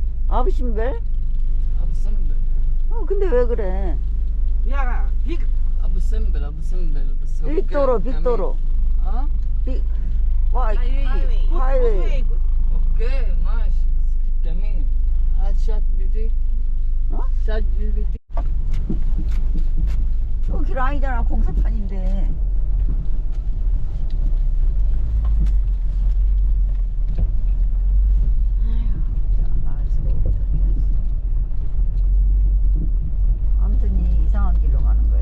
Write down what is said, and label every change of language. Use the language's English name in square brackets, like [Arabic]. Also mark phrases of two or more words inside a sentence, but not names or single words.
[Korean] 아부신벨? Abu Simbel. 근데 왜 그래? 야, [Arabic] Abu Simbel, Abu Simbel. بس هو [English] big road, [Arabic] كان [English] big road. [Arabic] كمين. اه [Korean] 빅, 와, 하이웨이. 하이웨이. [Arabic] اوكي ماشي بس كمين. هات شات بي تي. [Korean] 어? [Arabic] شات جي بي تي. [Korean] 길 아니잖아, 공사판인데. 아무튼 이 이상한 길로 가는 거야.